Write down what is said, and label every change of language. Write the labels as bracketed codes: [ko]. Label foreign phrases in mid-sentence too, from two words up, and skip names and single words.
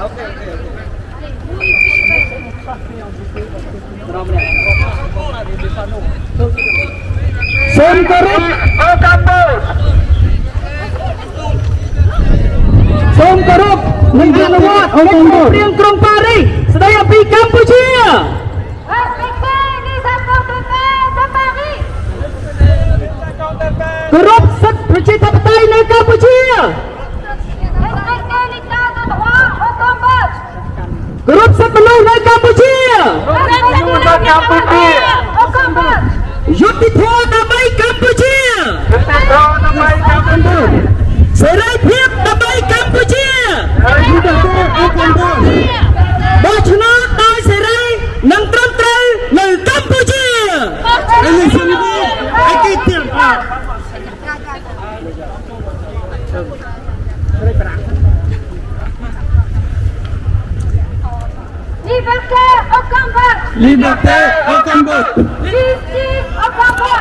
[fr] Ok. Allez, [km] សូមគោរពអូកាំបូសូមគោរពនិងអនុវត្តកិច្ចព្រមព្រៀងក្រុងប៉ារីសស្តីអំពីកម្ពុជា [fr] Respectez les accords de paix de Paris. [km] គោរពសិទ្ធិប្រជាធិបតេយ្យនៅកម្ពុជា [fr] Respectez l'état de droit au Cambodge. [km] គោរពសិទ្ធិមនុស្សនៅកម្ពុជា [fr] Respectez l'état de droit au Cambodge. [km] យុត្តិធម៌ដើម្បីកម្ពុជាសេរីភាពដើម្បីកម្ពុជាបោះឆ្នោតដោយសេរីនិងត្រឹមត្រូវនៅកម្ពុជា [fr] Liberté au Cambodge. Liberté au Cambodge. Justice au Cambodge.